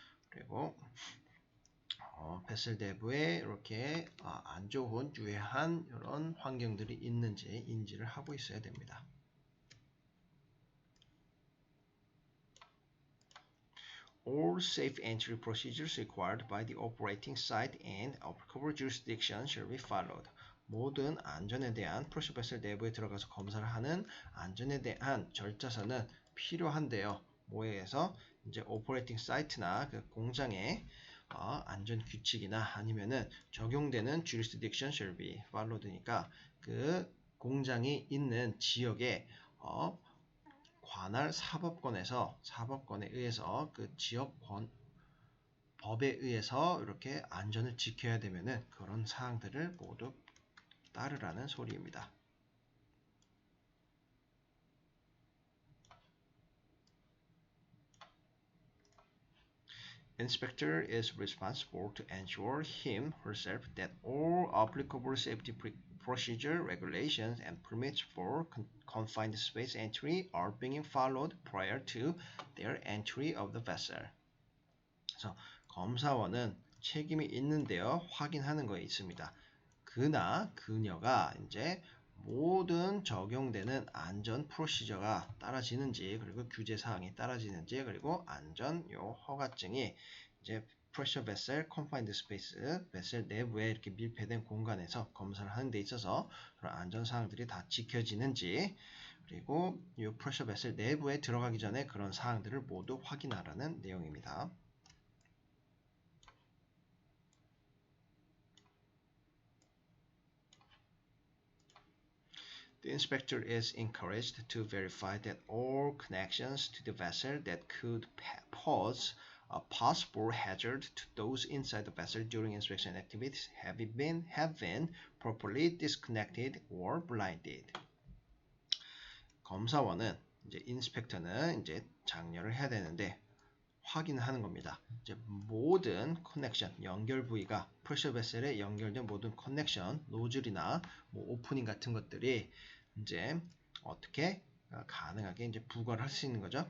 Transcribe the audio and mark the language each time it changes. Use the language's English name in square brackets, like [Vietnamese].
[Korean] 그리고 베슬 내부에 이렇게 안 좋은 유해한 이런 환경들이 있는지 인지를 하고 있어야 됩니다. [English] all safe entry procedures required by the operating site and applicable jurisdiction shall be followed. [Korean] 모든 안전에 대한 프레셔 베슬 내부에 들어가서 검사를 하는 안전에 대한 절차서는 필요한데요. 뭐에 의해서 이제 오퍼레이팅 사이트나 그 공장의 안전 규칙이나 아니면은 적용되는 [English] jurisdiction shall be followed [Korean] 니까 그 공장이 있는 지역에 관할 사법권에 의해서 그 지역권 법에 의해서 이렇게 안전을 지켜야 되면은 그런 사항들을 모두 따르라는 소리입니다. [English] Inspector is responsible to ensure herself that all applicable safety procedure, regulations, and permits for confined space entry are being followed prior to their entry of the vessel. [Korean] 그래서 검사원은 책임이 있는데요. 확인하는 거에 있습니다. 그녀가 이제 모든 적용되는 안전 프로시저가 따라지는지 그리고 규제 사항이 따라지는지 그리고 안전 허가증이 이제 프레셔 베셀 컨파인드 스페이스 베셀 내부에 이렇게 밀폐된 공간에서 검사를 하는 데 있어서 그런 안전 사항들이 다 지켜지는지 그리고 이 프레셔 베셀 내부에 들어가기 전에 그런 사항들을 모두 확인하라는 내용입니다. [English] The inspector is encouraged to verify that all connections to the vessel that could pose a possible hazard to those inside the vessel during inspection activities have been properly disconnected or blinded. [Korean] 검사원은 이제 인스펙터는 이제 장려를 해야 되는데 확인하는 겁니다. 이제 모든 커넥션, 연결 부위가 프레셔 베셀에 연결된 모든 커넥션, 노즐이나 뭐 오프닝 같은 것들이 이제 어떻게 가능하게 이제 부과를 할 수 있는 거죠.